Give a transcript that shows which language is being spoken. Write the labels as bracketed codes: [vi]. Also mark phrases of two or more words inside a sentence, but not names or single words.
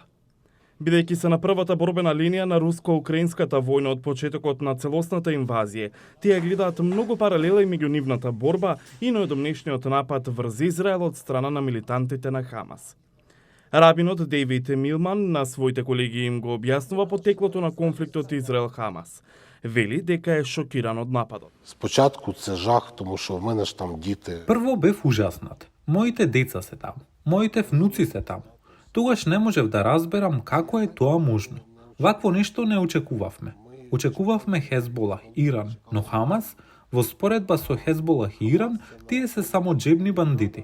[mk] Бидејќи се на првата борбена линија на руско-украинската војна од почетокот на целосната инвазија, тие гледаат многу паралели меѓу нивната борба и најодомнешниот напад врз Израел од страна на милитантите на Хамас. Рабинот Дейвид Милман на своите колеги им го објаснува потеклото на конфликтот Израел-Хамас. Вели дека е шокиран од нападот. [uk] Спочатку се жах, тому што в мене ж там дите. [mk] Прво бев ужаснат. Моите деца се таму. Моите внуци се таму. Тогаш не можев да разберам како е тоа можно. Вакво нешто не очекувавме. Очекувавме Хезболах, Иран, но Хамас, во споредба со Хезболах и Иран, тие се само джебни бандити.